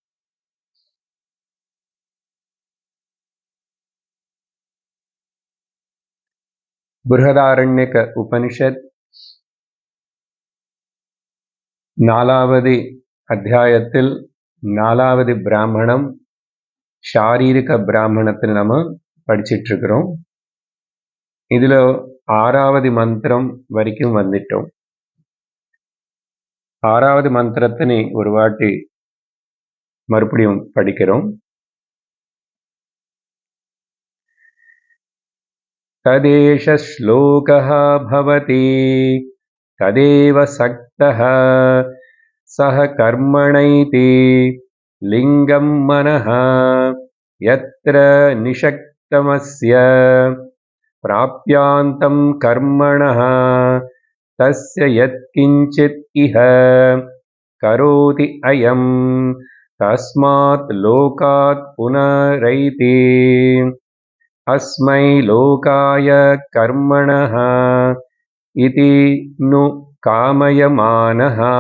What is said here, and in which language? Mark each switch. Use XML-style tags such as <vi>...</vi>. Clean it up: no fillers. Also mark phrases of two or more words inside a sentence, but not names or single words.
<ta>बृहदारण्यक उपनिषद நாலாவது அத்தியாயத்தில் நாலாவது பிராம்மணம் சாரீரிக பிராம்மணத்தில் நாம் படிச்சிட்டிருக்கிறோம். இதுல ஆறாவது மந்திரம் வரைக்கும் வந்துட்டோம். ஆறாவது மந்திரத்தினை ஒரு வாட்டி மறுபடியும் படிக்கிறோம்.</ta> <sa>तदेष श्लोकः भवति तदेव सक्तः सह कर्मणैति लिङ्गं मनः यत्र निषक्तमस्य प्राप्यान्तं कर्मणः तस्य यत्किञ्चित् इह करोति अयं तस्मात् लोकात् पुनरैति अस्मै लोकाय कर्मणः इति नु कामयमानः।</sa>